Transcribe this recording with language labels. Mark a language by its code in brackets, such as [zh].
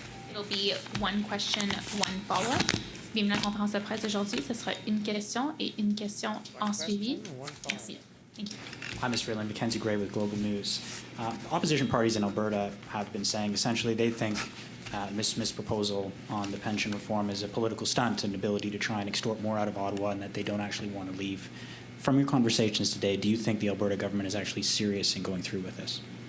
[en] It'll be one question, one follow-up. [fr] Bienvenue à la conférence de presse d'aujourd'hui. Ce sera une question et une question en suivi. Merci. [en] Thank you. Hi, Ms. Freeland. Mackenzie Gray with Global News. Opposition parties in Alberta have been saying essentially they think Ms. Smith's proposal on the pension reform is a political stunt, an ability to try and extort more out of Ottawa, and that they don't actually want to leave. From your conversations today, do you think the Alberta government is actually serious in going through with this?